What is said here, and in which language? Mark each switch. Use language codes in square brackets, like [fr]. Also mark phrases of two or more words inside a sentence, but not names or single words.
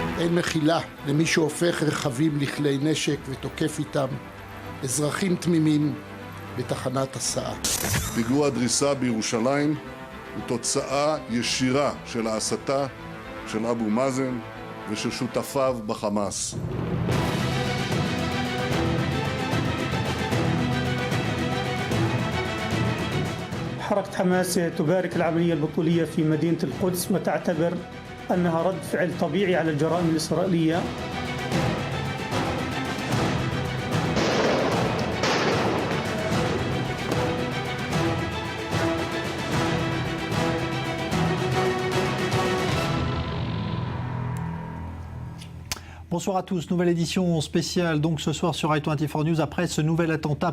[he] אין מחילה למי שהופך רכבים לכלי נשק ותוקף איתם אזרחים תמימים בתחנת הסעה. פיגוע הדריסה בירושלים הוא תוצאה ישירה של ההסתה של אבו מאזן ושל שותפיו בחמאס. [ar] حركة حماس تبارك العملية البطولية في مدينة القدس وتعتبر أنها رد فعل طبيعي على الجرائم الإسرائيلية. [fr] Bonsoir à tous, nouvelle édition spéciale donc ce soir sur i24 News après ce nouvel attentat